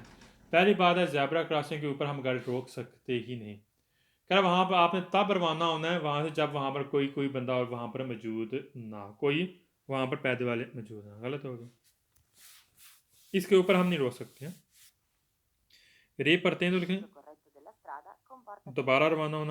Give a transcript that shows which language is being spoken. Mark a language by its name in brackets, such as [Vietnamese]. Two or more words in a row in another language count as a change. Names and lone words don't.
[Urdu] پہلی بات ہے زیبرا کراسنگ کے اوپر ہم گاڑی روک سکتے ہی نہیں. کہہ رہا وہاں پر آپ نے تب روانہ ہونا ہے وہاں سے جب وہاں پر کوئی کوئی بندہ اور وہاں پر موجود نہ، کوئی وہاں پر پیدل والے موجود نہ. غلط ہو گیا، اس کے اوپر ہم نہیں روک سکتے ہیں. ری پرتیندو لکھیں, [Italian] corretto della strada comporta [Urdu] دوبارہ روانہ ہونا.